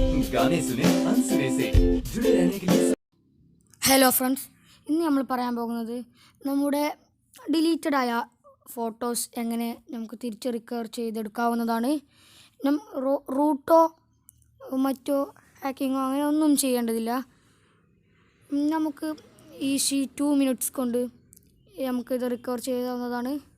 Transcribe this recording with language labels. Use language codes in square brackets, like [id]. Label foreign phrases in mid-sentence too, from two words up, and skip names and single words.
[hi] गाने सुने अनसुने से जुड़े रहने के लिए [en] hello friends, [ml] ഇന്ന് നമ്മൾ പറയാൻ പോകുന്നത് നമ്മുടെ ഡിലീറ്റഡ് ആയ ഫോട്ടോസ് എങ്ങനെ നമുക്ക് തിരിച്ച് റിക്കവർ ചെയ്തെടുക്കാവുന്നതാണ്. റൂട്ടോ മറ്റോ ഹാക്കിങ്ങോ അങ്ങനെ ഒന്നും ചെയ്യേണ്ടതില്ല. നമുക്ക് [en] easy 2 minutes [ml] കൊണ്ട് നമുക്കിത് റിക്കവർ ചെയ്യാവുന്നതാണ്.